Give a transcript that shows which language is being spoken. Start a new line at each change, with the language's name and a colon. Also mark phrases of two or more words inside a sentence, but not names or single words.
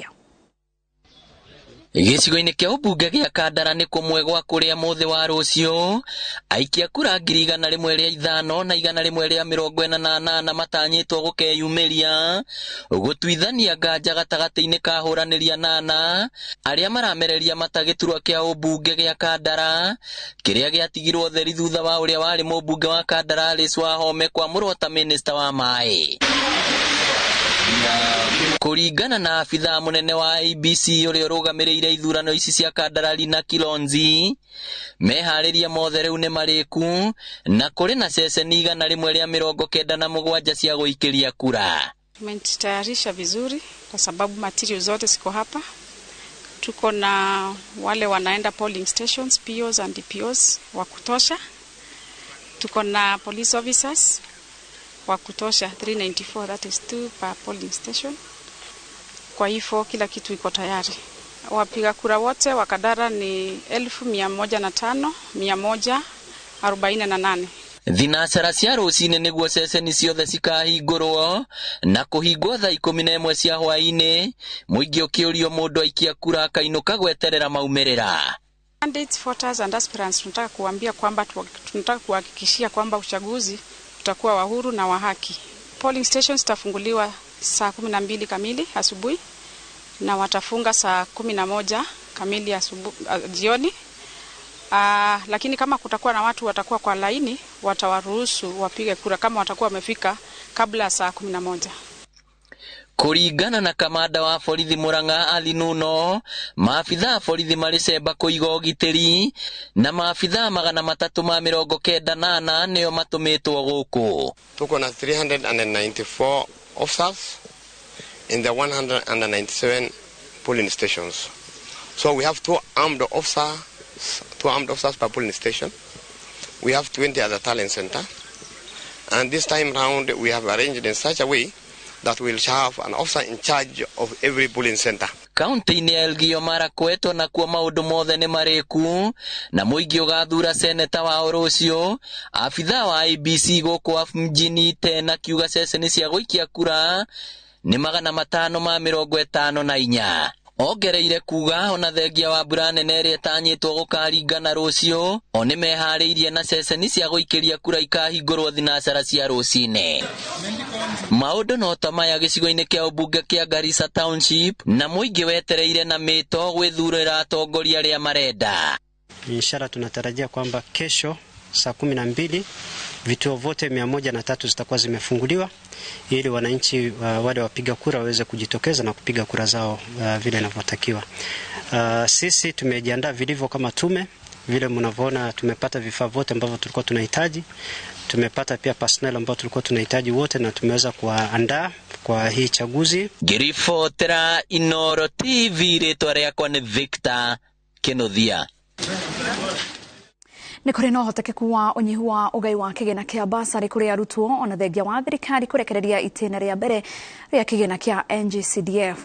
Kikuyu: Gĩcigo-inĩ kĩa ũmbunge gĩa Kandara nĩ kũmwe gwa kũrĩa mũthĩ wa rũciũ aikia kura 105 na 148 matanyĩtwo gũkeyumĩria gũtuithania nganja gatagatĩ-inĩ ka hũranĩria 8 arĩa maramereria matagĩturwa kĩa ũmbunge gĩa Kandara kĩrĩa gĩatigirwo theri thutha wa ũrĩa warĩ mũmbunge wa Kandara Alice Wahome kwamũrwo ta minista wa maĩ. Kũringana na afitha munene wa IEBC ũrĩa ũrũgamĩrĩire ithurano ici cia Kandara na Kilonzi, meharĩria mothe rĩu nĩ marĩku na kũrĩ na ceceni 197 cia gũikĩria kura.
Swahili: Tumejitayarisha vizuri kwa sababu material zote ziko hapa. Tuko na wale wanaenda
English: polling stations, POs and DPOs
Swahili: wa kutosha. Tuko na
English: police officers
Swahili: wa kutosha 394,
English: that is 2 per polling station.
Swahili: Kwa hivyo kila kitu iko tayari. Wapiga kura wote wa Kandara ni 101,148.
Kikuyu: Thinacara cia rũcinĩ nĩguo ceceni ciothe cikahingũrwo na kũhingwo thaa 11 cia hwaĩ-inĩ, mũingĩ ũkĩũrio mũndũ aikia kura akainũka gweterera maumĩrĩra.
English: Candidates, voters and aspirants,
Swahili: tunataka kuambia kwamba tunataka kuhakikishia kwamba uchaguzi utakuwa wa huru na wa haki.
English: Polling stations
Swahili: zitafunguliwa saa 12 kamili asubuhi na watafunga saa 11 kamili jioni. Lakini kama kutakuwa na watu watakuwa kwa laini, watawaruhusu wapige kura kama watakuwa wamefika kabla saa 11.
Kikuyu: Kũringana na kamanda wa borithi Murang'a Alinuno, maabitha a borithi marĩ cemba kũiga ũgitĩri na maabitha 398 nĩo matũmĩtwo gũkũ.
English: Tuko na 394 officers in the 197 polling stations. So we have two armed officers per polling station. We have 20 at the talent center. And this time round we have arranged in such a way that we'll have an officer in charge of every polling center.
Kikuyu: Kaunti-inĩ ya Elgeyo Marakwet nakuo maũndũ mothe nĩ marĩku na mũingĩ ũgathura seneta wa rũciũ. Afitha wa IEBC gũkũ mjini tena kiuga ceceni cia gũikia kura nĩ 554. ongereire kuga ona thengia wa mbura nene ĩrĩa ĩtanyĩtwo gũkaringana rũciũ o nĩ meharĩirie na ceceni cia gũikĩria kura ikahingũrwo thinacara cia rũcinĩ. Maũndũ no ta maya gĩcigo-inĩ kĩa ũmbunge kĩa Garissa Township na mũingĩ wetereire na mĩto gwĩthurĩra atongoria arĩa marenda.
Swahili: Ishara tunatarajia kwamba kesho saa 12 vituo vote 103 zitakuwa zimefunguliwa ili wananchi wale wapiga kura waweze kujitokeza na kupiga kura zao vile inavyotakiwa. Sisi tumejiandaa vilivyo kama tume, vile mnavyoona tumepata vifaa vote ambavyo tulikuwa tunahitaji. Tumepata pia personnel ambao tulikuwa tunahitaji wote na tumeweza kuandaa kwa hii chaguzi.
Kikuyu: Ngiribotera Inoro TV rĩtwa rĩakwa nĩ Victor Kenothia. Nĩ kũrĩ na ũhotekeku wa ũnyihu wa ũgai wa kĩgĩna kĩa basarĩ kũrĩ arutwo ona thengia wa thirikari kũrekereria itĩna rĩa mbere rĩa kĩgĩna kĩa NGCDF.